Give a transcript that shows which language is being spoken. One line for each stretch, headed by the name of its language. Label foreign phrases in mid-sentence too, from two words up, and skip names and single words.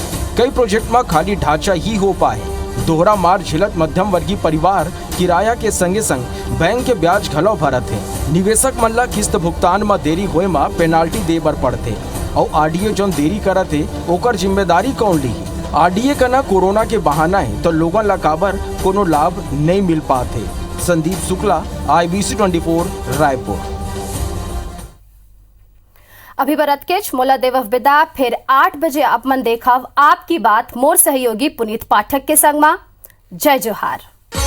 Chhattisgarhi: कई प्रोजेक्ट में खाली ढांचा ही हो पाए। दोहरा मार झिलत मध्यम वर्गीय परिवार किराया के संगे संग बैंक के ब्याज घलो भरत है। निवेशक मन ला किस्त भुगतान में देरी होए में पेनाल्टी दे बर पड़ते और आरडीए जोन देरी करत है ओकर जिम्मेदारी कौन ली? आरडीए का ना कोरोना के बहाना है तो लोगों ला काबर कोनो लाभ नहीं मिल पाते। संदीप शुक्ला, IBC 24 रायपुर। अभी बरत केच मोला देवव विदा। फिर 8 बजे अपन देखव आपकी बात मोर सहयोगी पुनीत पाठक के संग में। जय जोहार।